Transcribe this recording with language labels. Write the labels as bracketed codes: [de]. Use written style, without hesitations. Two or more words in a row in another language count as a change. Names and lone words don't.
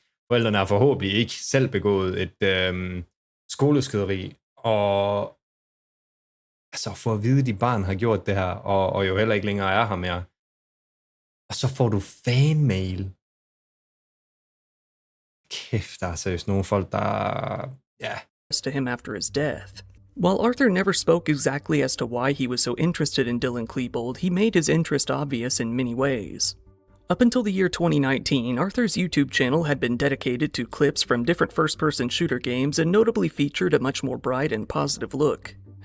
[da] Forældrene har forhåbentlig ikke selv begået et skoleskyderi, og altså for at vide, at dit barn har gjort det her, og jo heller ikke længere er her mere. Og så får du fanmail. Kæft, der er seriøst nogle folk, der... Ja. [en] To him after his death. While Arthur never spoke exactly as to why he was so interested in Dylan Klebold, he made his interest obvious in many ways. Up until the year 2019, Arthur's YouTube channel had been dedicated to clips from different first-person shooter games and notably featured a much more bright and positive look.